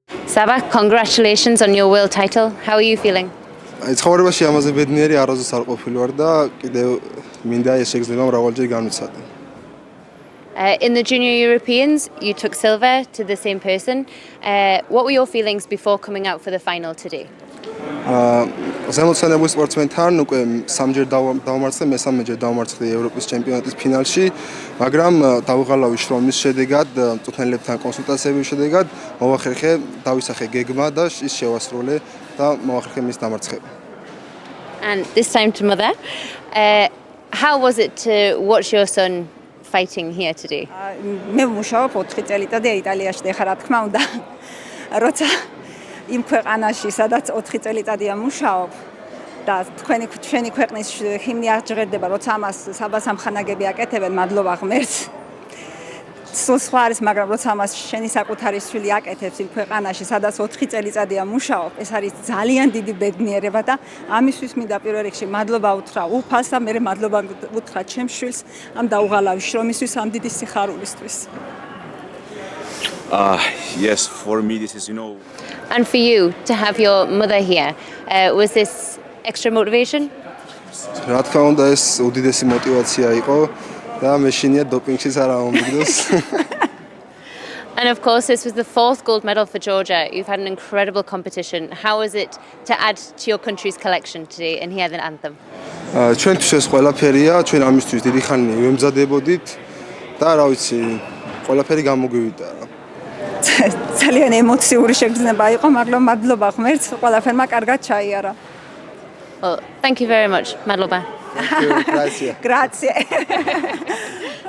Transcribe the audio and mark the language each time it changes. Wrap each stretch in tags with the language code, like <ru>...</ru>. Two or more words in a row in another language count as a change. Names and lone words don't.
<en>Saba, congratulations on your world title. How are you feeling?</en> <ka>ცხოვრებაში ამაზე ბედნიერი არასდროს არ ყოფილი ვარ და კიდევ მინდა ეს შეგრძნება მრავალჯერ განვიცადე.</ka> <en>In the Junior Europeans, you took silver to the same person. What were your feelings before coming out for the final today?</en> <ka>ზემოწინებული სპორტსმენთან უკვე სამჯერ დავამარცხე, მესამეჯერ დავამარცხე ევროპის ჩემპიონატის ფინალში, მაგრამ დავუღალავი შრომის შედეგად, მწვრთნელებთან კონსულტაციების შედეგად მოვახერხე დავისახე გეგმა და ის შევასრულე და მოვახერხე მის დამარცხება.</ka> <en>And this time to mother. How was it to watch your son fighting here today?</en> <ka>მე ვმუშაობ 4 წელიწადია იტალიაში და ხა რა თქმა უნდა როცა იმ ქვეყანაში სადაც 4 წელიწადია მუშაობ და ჩვენი ქვეყნის ჰიმნი აღჯღერდება როცა ამას საბას ამხანაგები აკეთებენ მადლობა ღმერთს სხვა არის მაგრამ როცა ამას შენი საკუთარი შვილი აკეთებს იმ ქვეყანაში სადაც 4 წელიწადია მუშაობ ეს არის ძალიან დიდი ბედნიერება და ამისთვის მინდა პირველ რიგში მადლობა უთხრა უფალს და მე მადლობა უთხრა ჩემს შვილს ამ დაუღალავი შრომისთვის ამ დიდი სიხარულისთვის.</ka> <en>Yes, for me this is And for you to have your mother here, was this extra motivation?</en> <ka>რა თქმა უნდა ეს უდიდესი мотивация იყო და მე შინია დოპინგშიც არ ამომიგდოს.</ka> <en>And of course, this was the 4th gold medal for Georgia. You've had an incredible competition. How was it to add to your country's collection today and hear the anthem?</en> <ka>ჩვენთვის ეს ყველაფერია, ჩვენ ამისთვის დიდი ხანი ვემზადებოდით და რა ვიცი, ყველაფერი გამოგვივიდა. ძალიან ემოციური შეგრძნება იყო, მაგრამ მადლობა ღმერთს, ყველაფერმა კარგად ჩაიარა.</ka> <en>Well, thank you very much. Madloba. Grazie. Grazie.</en>